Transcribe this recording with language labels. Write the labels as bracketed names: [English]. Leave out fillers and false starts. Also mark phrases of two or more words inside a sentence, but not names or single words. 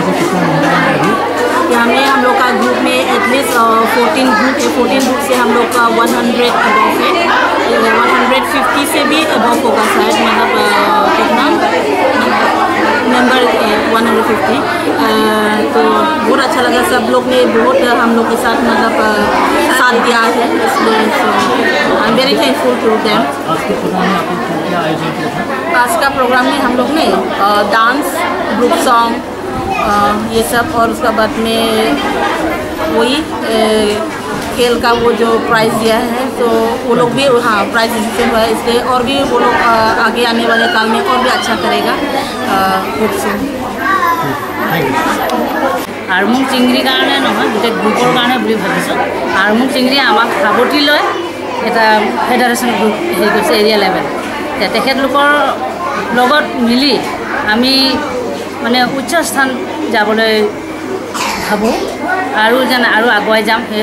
[Hindi] यहाँ में हम लोग का ग्रुप में एटलीस्ट 14 ग्रुप है 14 ग्रुप से हम लोग का 100 अबव है 150 से भी अबव होगा शायद मतलब कितना नंबर 150 तो बहुत अच्छा लगा सब लोग ने बहुत हम लोग के साथ मतलब साथ दिया है इसलिए [English] I am very thankful to them [Hindi] आज का प्रोग्राम में हम लोग ने [English] dance group song [Hindi] ये सब और उसका बाद में वही खेल का वो जो प्राइज़ दिया है तो वो लोग भी हाँ [English] prize distribution [Hindi] हुआ है इसलिए और भी वो लोग आगे आने वाले काल में और भी अच्छा करेगा [English] hope so [Assamese] আৰমু চিংৰিৰ কাৰণে নহয় গোটেই গ্ৰুপৰ কাৰণে বুলি ভাবিছোঁ আৰমু চিংৰিয়ে আমাক সাৱটি লৈ এটা [English] federation group [Assamese] হেৰি কৰিছে [English] area level [Assamese] তেখেতলোকৰ লগত মিলি আমি মানে উচ্চ স্থান যাবলৈ ভাবোঁ আৰু যেন আৰু আগুৱাই যাম সেয়ে